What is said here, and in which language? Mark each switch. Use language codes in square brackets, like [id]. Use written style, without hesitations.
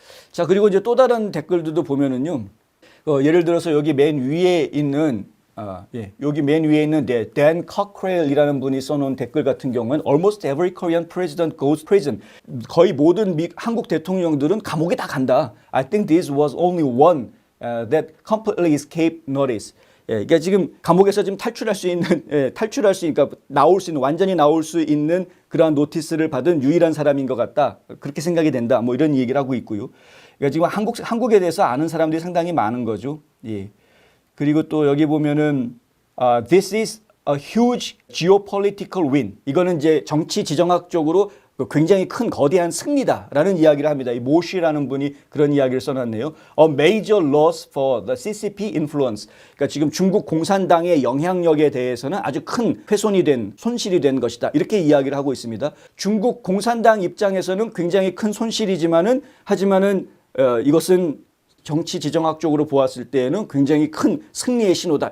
[ko] 자, 그리고 이제 또 다른 댓글들도 보면은요, 예를 들어서 여기 맨 위에 있는 여기 맨 위에 있는 Dan Cockrell이라는 분이 써놓은 댓글 같은 경우는 [en] Almost every Korean president goes prison. [ko] 거의 모든 한국 대통령들은 감옥에 다 간다. [en] I think this was only one that completely escaped notice. [ko] 그러니까 지금 감옥에서 지금 탈출할 수 있는, 그러니까 나올 수 있는, 완전히 나올 수 있는 그러한 노티스를 받은 유일한 사람인 것 같다. 그렇게 생각이 된다. 뭐 이런 얘기를 하고 있고요. 그러니까 지금 한국에 대해서 아는 사람들이 상당히 많은 거죠. 예. 그리고 또 여기 보면은, [en] this is a huge geopolitical win. [ko] 이거는 이제 정치 지정학적으로 굉장히 큰 거대한 승리다라는 이야기를 합니다. 이 모시라는 분이 그런 이야기를 써놨네요. [en] A major loss for the CCP influence. [ko] 그러니까 지금 중국 공산당의 영향력에 대해서는 아주 큰 손실이 된 것이다. 이렇게 이야기를 하고 있습니다. 중국 공산당 입장에서는 굉장히 큰 손실이지만은 하지만은 이것은 정치 지정학적으로 보았을 때에는 굉장히 큰 승리의 신호다.